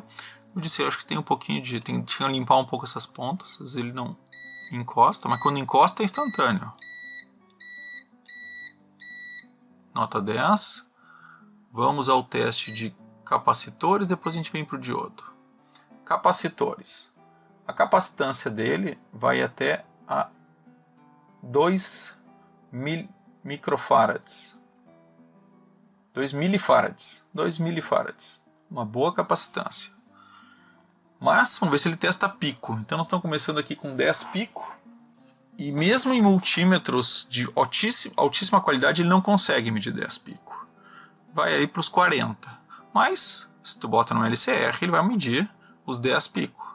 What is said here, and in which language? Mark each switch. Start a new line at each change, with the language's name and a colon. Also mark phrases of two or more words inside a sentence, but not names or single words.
Portuguese: Eu disse, eu acho que tem um pouquinho de... tinha que limpar um pouco essas pontas, às vezes ele não encosta, mas quando encosta é instantâneo. Nota 10. Vamos ao teste de capacitores, depois a gente vem para o diodo. Capacitores. A capacitância dele vai até a 2 microfarads. 2 milifarads. 2 milifarads. Uma boa capacitância. Mas vamos ver se ele testa pico. Então nós estamos começando aqui com 10 pico. E mesmo em multímetros de altíssima qualidade ele não consegue medir 10 pico. Vai aí para os 40. Mas se tu bota no LCR ele vai medir os 10 pico.